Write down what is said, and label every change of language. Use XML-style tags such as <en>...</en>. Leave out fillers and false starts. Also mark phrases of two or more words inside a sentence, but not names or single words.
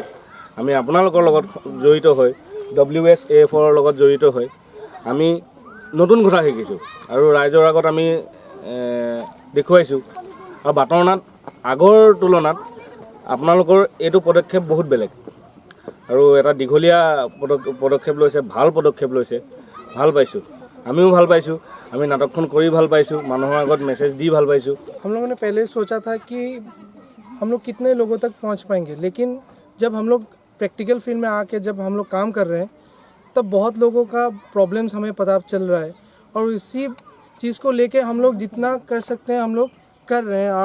<as>আমি আপোনালোকৰ লগত জড়িত হৈ WSAFৰ লগত জড়িত হৈ আমি নতুন কথা শিকিছোঁ আৰু ৰাইজৰ আগত আমি দেখুৱাইছোঁ। আৰু বাটৰনাত আগৰ তুলনাত আপোনালোকৰ এইটো পদক্ষেপ বহুত বেলেগ আৰু এটা দীঘলীয়া পদক্ষেপ লৈছে, ভাল পদক্ষেপ লৈছে, ভাল পাইছোঁ। আমিও ভাল পাইছোঁ, আমি নাটকখন কৰি ভাল পাইছোঁ, মানুহৰ আগত মেছেজ দি ভাল পাইছোঁ।</as> <hi>हम लोगों ने पहले सोचा था कि हम लोग कितने लोगों तक पहुंच पाएंगे, लेकिन जब हम लोग</hi> <en>practical field</en> <hi>में आके जब हम लोग काम कर रहे हैं तब बहुत लोगों का प्रॉब्लम्स हमें पता चल रहा है। और इसी चीज़ को लेके हम लोग जितना कर सकते हैं हम लोग कर रहे हैं।</hi>